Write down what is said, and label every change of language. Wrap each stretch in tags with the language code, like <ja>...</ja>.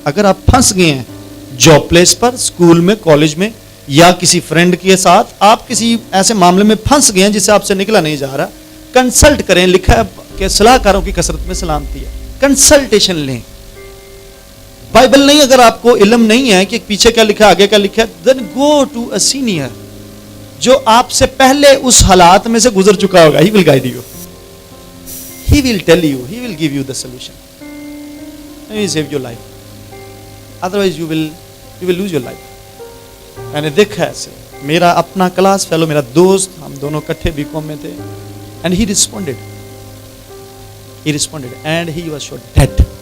<hi>अगर आप फंस गए हैं जॉब प्लेस पर, स्कूल में, कॉलेज में, या किसी फ्रेंड के साथ आप किसी ऐसे मामले में फंस गए हैं जिससे आपसे निकला नहीं जा रहा, कंसल्ट करें। लिखा है कि सलाहकारों की कसरत में सलामती है। कंसल्टेशन लें। बाइबल नहीं, अगर आपको इल्म नहीं है कि पीछे क्या लिखा, आगे क्या लिखा है,</hi> <en>then go to a senior</en> <hi>जो आपसे पहले उस हालात में से गुजर चुका होगा।</hi> <en>He will guide you, he will tell you, he will give you the solution, and he will save your life, otherwise you will lose your life.</en> <hi>मैंने देखा ऐसे, मेरा अपना क्लास फेलो, मेरा दोस्त, हम दोनों इकट्ठे बीकॉम में थे,</hi> <en>and he responded and he was shot dead.</en>